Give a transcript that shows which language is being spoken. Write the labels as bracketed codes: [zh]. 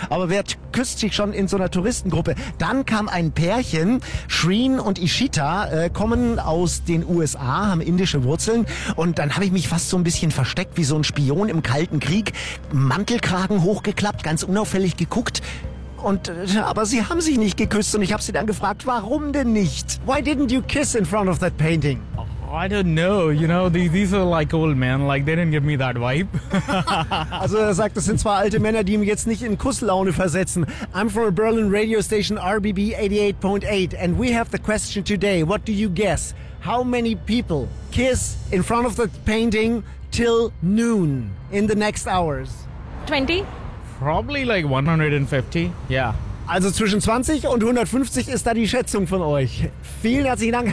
[de] Aber wer küsst sich schon in so einer Touristengruppe? Dann kam ein Pärchen, Shreen und Ishita, kommen aus den USA, haben indische Wurzeln. Und dann habe ich mich fast so ein bisschen versteckt, wie so ein Spion im Kalten Krieg. Mantelkragen hochgeklappt, ganz unauffällig geguckt. Aber sie haben sich nicht geküsst. Und ich habe sie dann gefragt, warum denn nicht? [en] Why didn't you kiss in front of that painting? I don't know, you know, these are like old men, like they didn't give me that vibe. [de] Also er sagt, das sind zwar alte Männer, die ihm jetzt nicht in Kusslaune versetzen. [en] I'm from a Berlin radio station, RBB 88.8, and we have the question today. What do you guess? How many people kiss in front of the painting till noon in the next hours? 20? Probably like 150, yeah. [de] Also zwischen 20 und 150 ist da die Schätzung von euch. Vielen herzlichen Dank.